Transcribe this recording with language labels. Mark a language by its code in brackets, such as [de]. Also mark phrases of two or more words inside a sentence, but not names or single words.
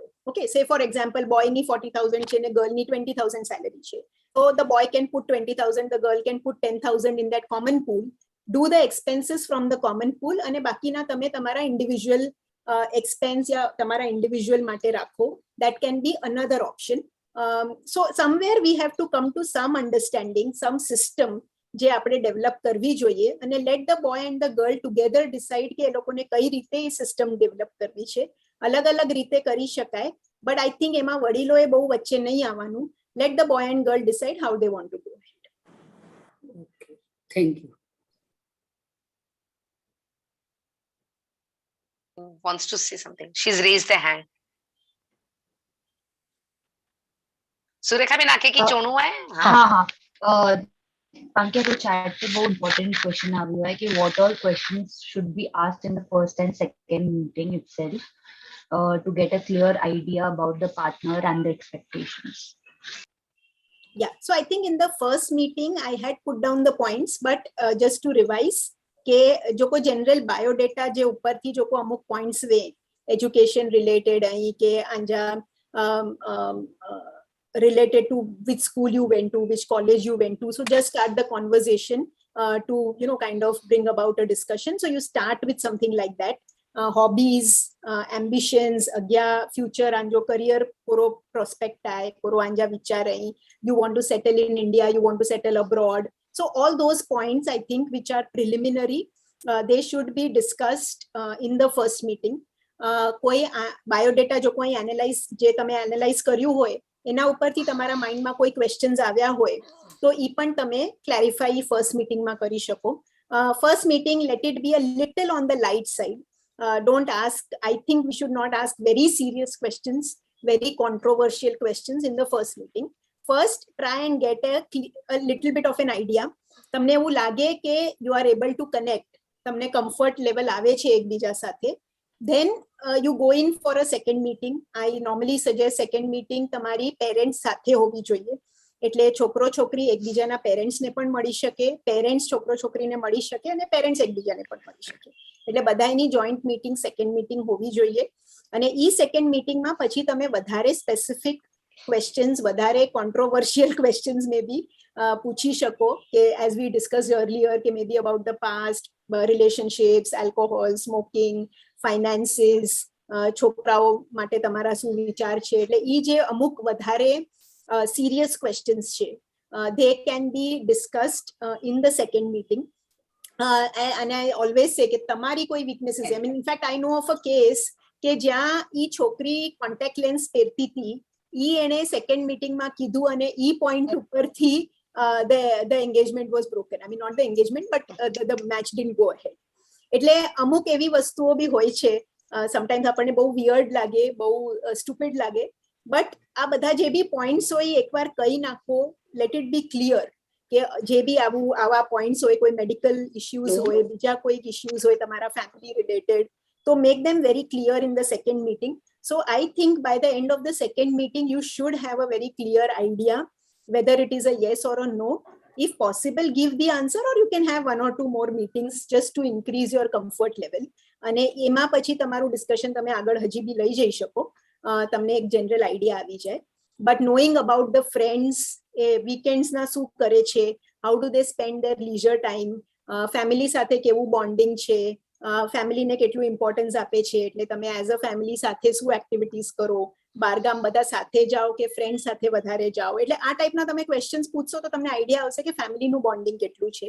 [en] okay, say for example [gu] બોયની 40,000 છે ને ગર્લની 20,000 સેલેરી છે, તો [en] the boy can put 20,000, the girl can put 10,000 in that common pool. do the expenses from the common pool [gu] અને બાકીના તમે તમારા [en] individual expense [gu] या તમારા individual માટે રાખો. [en] That can be another option. So somewhere we have to come to some understanding, some system [gu] જે આપણે ડેવલપ કરવી જોઈએ અને [en] let the boy and the girl together decide [gu] કે એ લોકોને કઈ રીતે એ સિસ્ટમ ડેવલપ કરવી છે. અલગ અલગ રીતે કરી શકાય, [en] but I think [gu] એમાં વડીલોએ બહુ વચ્ચે નહીં આવવાનું. [en] Let the boy and girl decide how they want to do it. Okay, thank you. Wants to say something. She's raised the hand. [kfr] सुरेखा बेन आके की चोणू है. [hi] हाँ, पंकज तो चैट पे बहुत [en] important question [hi] आ रहा है कि [en] what all questions should be asked in the first and second meeting itself to get a clear idea about the partner and the expectations. Yeah, so I think in the first meeting I had put down the points, but just to revise [gu] કે જો કોઈ જનરલ બાયોડેટા જે ઉપરથી જો કોઈ અમુક પોઈન્ટ્સ વે એજ્યુકેશન રિલેટેડ અહીં કે આંજા [en] related to which school you went to, which college you went to. So just start the conversation to, kind of bring about a discussion. So you start with something like that. Hobbies, ambitions, [kfr] agya future anjo career puro prospect hai, puro anja vichar hai. [en] You want to settle in India, you want to settle abroad. So all those points, I think, which are preliminary, they should be discussed in the first meeting. [gu] કોઈ બાયોડેટા જો કોઈ એનાલાઇઝ જે તમે એનાલાઇઝ કર્યું હોય એના ઉપરથી તમારા માઇન્ડમાં કોઈ ક્વેશ્ચન્સ આવ્યા હોય તો ઈ પણ તમે ક્લેરિફાઈ ફર્સ્ટ મિટિંગમાં કરી શકો. [en] first meeting let it be a little on the light side. Don't ask, I think we should not ask very serious questions, very controversial questions in the first meeting. First, try and get a little bit of an idea. [gu] તમને એવું લાગે કે [en] you are able to connect, [gu] તમને [en] comfort level [gu] આવે છે એકબીજા સાથે. [en] Then you go in for a second meeting. I normally suggest second meeting [gu] તમારી પેરેન્ટ્સ સાથે હોવી જોઈએ. એટલે છોકરો છોકરી એકબીજાના પેરેન્ટ્સને પણ મળી શકે, પેરેન્ટ્સ છોકરો છોકરીને મળી શકે અને પેરેન્ટ્સ એકબીજાને પણ મળી શકે. એટલે બધાની [en] joint meeting second meeting [gu] હોવી જોઈએ. અને ઈ સેકન્ડ મીટિંગમાં પછી તમે વધારે [en] specific questions, [gu] વધારે [en] controversial questions may be [gu] પૂછી શકો કે [en] as we discuss earlier [gu] કે [en] may be about the past, relationships, alcohol, smoking, finances, [gu] છોકરાઓ માટે તમારા શું વિચાર છે. એટલે ઈ જે અમુક વધારે [en] serious questions છે, they can be discussed in the second meeting. And I always say [gu] કે તમારી કોઈ [en] weaknesses, I mean, in fact, I know of a case [gu] કે જ્યાં ઈ છોકરી [en] contact lens [gu] પહેરતી હતી, ઈ એને [en] second meeting [gu] માં કીધું અને ઈ point ઉપરથી [en] the engagement was broken. I mean, not the engagement, but the match didn't go ahead. [gu] એટલે અમુક એવી વસ્તુઓ બી હોય છે, સમટાઈમ્સ આપણને બહુ વિયર્ડ લાગે, બહુ સ્ટુપિડ લાગે, બટ આ બધા જે બી પોઈન્ટ્સ હોય એકવાર કહી નાખો, [en] let it be clear [gu] કે જે બી આવા પોઈન્ટ્સ હોય, કોઈ [en] medical issues [gu] હોય, બીજા કોઈક ઇશ્યુઝ હોય તમારા [en] family related, [gu] તો [en] make them very clear in the second meeting. So I think by the end of the second meeting, you should have a very clear idea whether it is a yes or a no. If possible, give the answer, or you can have 1 or 2 more meetings just to increase your comfort level. [gu] અને એમાં પછી તમારું ડિસ્કશન તમે આગળ હજી બી લઈ જઈ શકો, તમને એક જનરલ આઈડિયા આવી જાય. [en] but knowing about the friends, [gu] એ વીકેન્ડ્સના શું કરે છે, [en] how do they spend their leisure time, [gu] ફેમિલી સાથે કેવું બોન્ડિંગ છે, ફેમિલીને કેટલું ઇમ્પોર્ટન્સ આપે છે, એટલે તમે [en] as a family [gu] સાથે શું એક્ટિવિટીઝ કરો, બારગામ બધા સાથે જાઓ કે ફ્રેન્ડ સાથે વધારે જાઓ, એટલે આ ટાઈપના તમે ક્વેશ્ચન્સ પૂછશો તો તમને આઈડિયા આવશે કે ફેમિલીનું બોન્ડિંગ કેટલું છે.